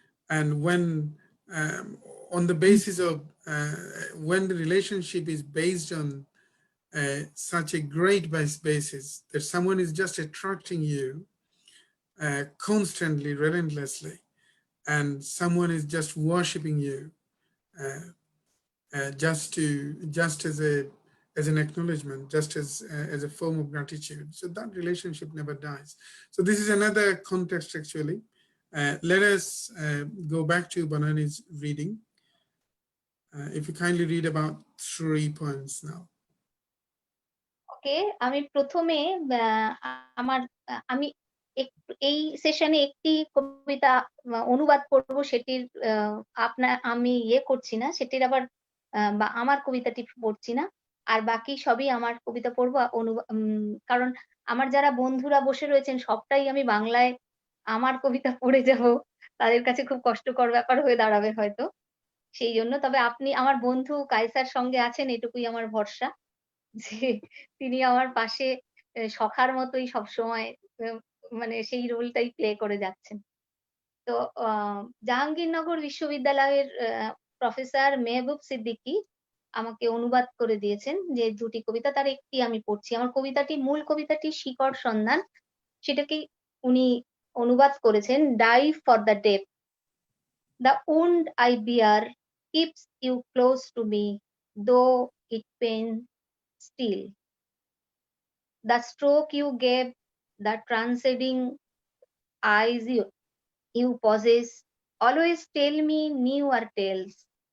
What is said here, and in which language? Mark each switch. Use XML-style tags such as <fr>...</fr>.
<en>And when on the basis of when the relationship is based on such a great basis that someone is just attracting you constantly, relentlessly, and someone is just worshiping you just as an acknowledgement, just as a form of gratitude. So that relationship never dies. So this is another context actually. Let us go back to Banani's reading. If you kindly read about 3 poems now.</en> <bn>ওকে, আমি প্রথমে আমার আমি এই সেশনে একটি কবিতা অনুবাদ করব, সেটির আমি করছি না, সেটির আবার বা আমার কবিতাটি পড়ছি না, আর বাকি সবই আমার কবিতা পড়বো কারণ আমার যারা বন্ধুরা বসে রয়েছেন সবটাই আমি বাংলায় আমার কবিতা পড়ে যাব, তাদের কাছে খুব কষ্টকর ব্যাপার হয়ে দাঁড়াবে হয়তো। সেই জন্য তবে আপনি আমার বন্ধু কায়সার সঙ্গে আছেন এটুকুই আমার ভরসা, যে তিনি আমার পাশে সখার মতোই সবসময় মানে সেই রোলটাই প্লে করে যাচ্ছেন। তো জাহাঙ্গীরনগর বিশ্ববিদ্যালয়ের প্রফেসর মেহবুব সিদ্দিকী আমাকে অনুবাদ করে দিয়েছেন যে দুটি কবিতা, তার একটি আমি পড়ছি। আমার কবিতাটি, মূল কবিতাটি শিকড় সন্ধান, সেটাকে উনি অনুবাদ করেছেন।</bn> <en>Die for the deep, দ্য wound I bear keeps you close to me, though it pains still. The stroke you gave, the transcending eyes you possess, always tell me newer tales.</en>